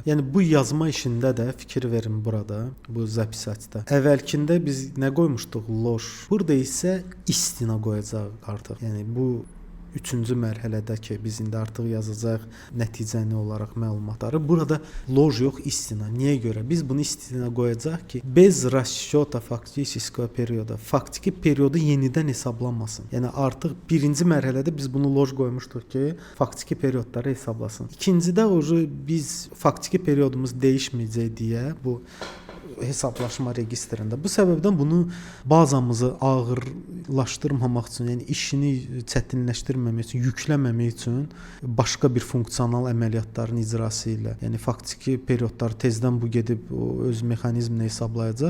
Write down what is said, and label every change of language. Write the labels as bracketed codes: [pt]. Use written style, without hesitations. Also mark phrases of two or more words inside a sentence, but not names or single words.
[az] Yəni bu yazma işində də fikir verin burada, bu zapisatda. Əvvəlkində biz nə qoymuşduq? Loş. Burada isə istina qoyacaq artıq. Yəni bu üçüncü mərhələdə ki, biz indi artıq yazacaq nəticəni olaraq məlumatları. Burada loj yox, istina. Niyə görə? Biz bunu istina qoyacaq ki, [ru] без расчёта фактического периода. [az] Faktiki periodu yenidən hesablanmasın. Yəni artıq birinci mərhələdə biz bunu loj qoymuşduq ki, faktiki periodları hesablasın. İkincidə biz faktiki periodumuz dəyişməyəcək deyə bu hesablaşma registrində. Bu səbəbdən bunu bazamızı ağırlaşdırmamaq üçün, yəni işini çətinləşdirməmək üçün, yükləməmək üçün başqa bir funksional əməliyyatların icrası ilə, yəni faktiki periodları tezdən bu gedib öz mexanizmini hesablayacaq.